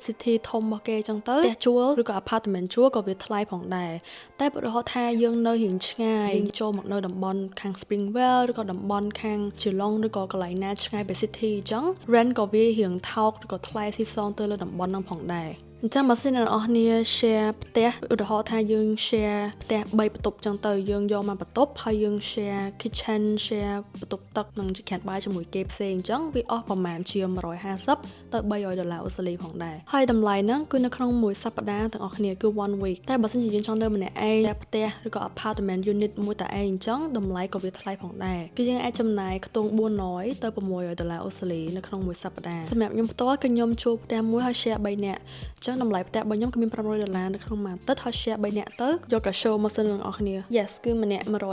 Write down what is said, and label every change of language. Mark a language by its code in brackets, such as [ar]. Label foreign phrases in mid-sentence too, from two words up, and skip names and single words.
[km] city ធំរបស់គេអញ្ចឹងទៅផ្ទះជួលឬក៏ apartment ជួលក៏វាថ្លៃផងដែរតែឧទាហរណ៍ថាយើងនៅរៀងឆ្ងាយយើងចូលមកនៅតំបន់ខាង Springvale ឬក៏តំបន់ខាង Geelong ឬក៏កន្លែងណាឆ្ងាយពី city អញ្ចឹង rent ក៏វា រៀងថោកឬក៏ថ្លៃស៊ីសងទៅលើតំបន់ហ្នឹងផងដែរអញ្ចឹងបើសិនអ្នកនរគ្នា share ផ្ទះឧទាហរណ៍ថាយើង share ផ្ទះ3បន្ទប់អញ្ចឹងទៅយើងយកមកបន្ទប់ ហើយយើង [en] share kitchen [km] share បន្ទប់ទឹកនិងចង្ក្រានបាយជាមួយគេផ្សេងអញ្ចឹងវាអស់ប្រហែលជា$150ទៅ$300អូស្ត្រាលីផង ដែរហើយតម្លៃហ្នឹងគឺនៅក្នុងមួយសប្តាហ៍ទាំងអស់គ្នាគឺ [en] one week [km] តែបើសិនជាយើងចង់នៅម្នាក់ឯងផ្ទះឬក៏ [en] apartment unit [km] មួយតែឯងអញ្ចឹងតម្លៃក៏វាថ្លៃផងដែរគឺយើងអាចចំណាយខ្ទង់$400ទៅ$600អូស្ត្រាលីនៅក្នុងមួយសប្តាហ៍សម្រាប់ខ្ញុំផ្ទាល់គឺខ្ញុំជួលផ្ទះមួយហើយ share 3នាក់ចឹងតម្លៃផ្ទះរបស់ខ្ញុំគឺមាន$500នៅក្នុងមួយអាទិត្យហើយ share 3នាក់ទៅយកកា show មកសិននឹងអស់គ្នា yes គឺម្នាក់